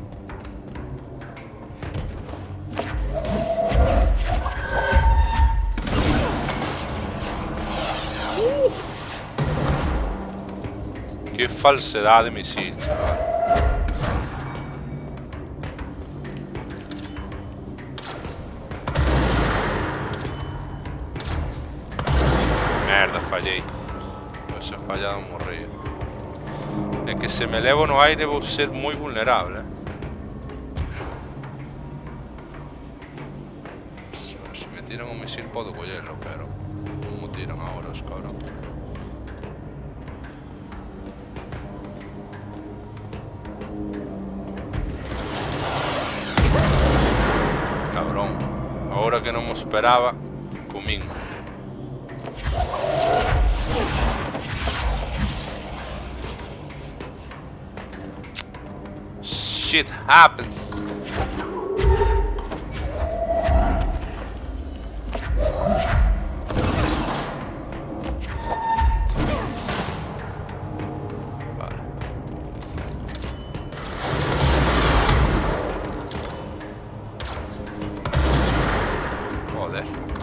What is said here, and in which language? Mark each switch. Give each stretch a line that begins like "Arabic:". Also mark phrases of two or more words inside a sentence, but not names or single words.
Spanish: Qué falsedad de misil, chaval.
Galician: Merda, fallei.
Spanish: Pues he fallado un morrillo.
Galician: É que se me elevo no aire vou ser moi vulnerable. Se me tiran un misil podo collelo, pero non me tiran agora os cabrón. Cabrón, agora que non me esperaba, comín.
English: Shit happens.
Spanish: Vale. Joder.